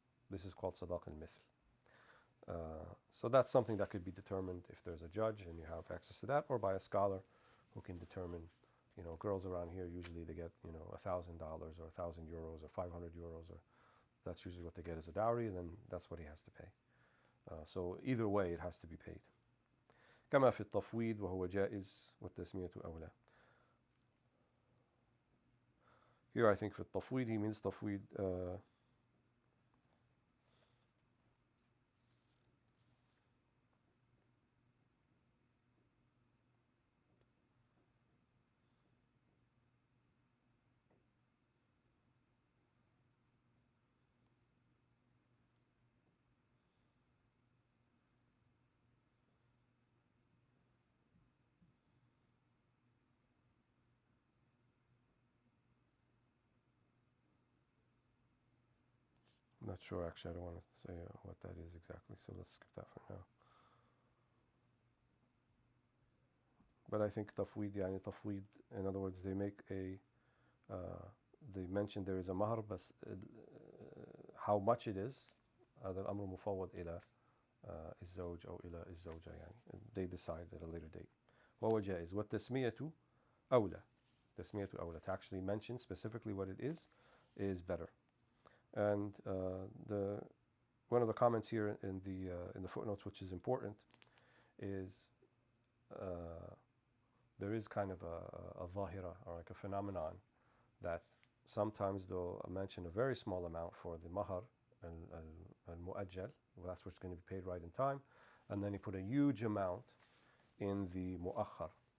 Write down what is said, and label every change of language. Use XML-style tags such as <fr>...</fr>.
<en>This is called</en> <ar>صداق المثل.</ar> <en>So that's something that could be determined if there's a judge and you have access to that, or by a scholar who can determine, girls around here usually they get, $1,000 or 1,000 euros or 500 euros, or that's usually what they get as a dowry, and then that's what he has to pay. So either way, it has to be paid.</en> <ar>كما في التفويض وهو جائز والتسمية أولى.</ar> <en>Here I think</en> <ar>في التفويض</ar> <en>he means تفويض I'm not sure actually, I don't want to say what that is exactly, so let's skip that for now. But I think tafweed, yani tafweed, in other words, they make they mention there is a mahr, but how much it is,</en> <ar>هذا الأمر مفوض إلى الزوج أو إلى الزوجة يعني.</ar> <en>They decide at a later date.</en> <ar>وهو جائز. والتسمية أولى. تسمية أولى.</ar> <en>To actually mention specifically what it is better. And one of the comments here in the footnotes, which is important, is there is kind of a zahira, or like a phenomenon, that sometimes they'll mention a very small amount for the mahar and mu'ajjal, that's what's going to be paid right in time, and then you put a huge amount in the mu'akhar.</en>